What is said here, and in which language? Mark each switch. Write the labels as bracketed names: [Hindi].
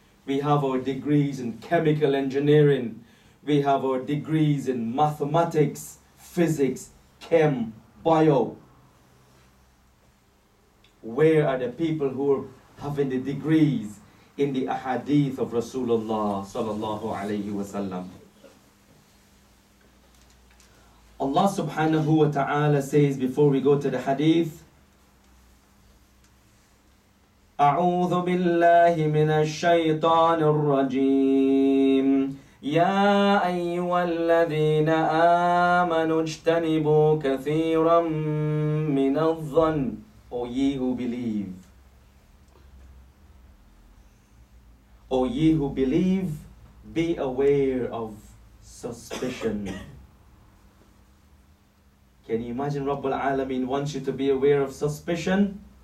[English] We have our degrees in chemical engineering. We have our degrees in mathematics, physics, chem, bio. Where are the people who are having the degrees in the ahadith of Rasulullah sallallahu alayhi wasallam? Allah subhanahu wa ta'ala says before we go to the hadith, [Arabic] أعوذ بالله من الشيطان الرجيم يا أيها الذين آمنوا اجتنبوا كثيرا من الظن. [English] O ye who believe, O ye who believe, be aware of suspicion. Can you imagine Rabbul Alameen wants you to be aware of suspicion?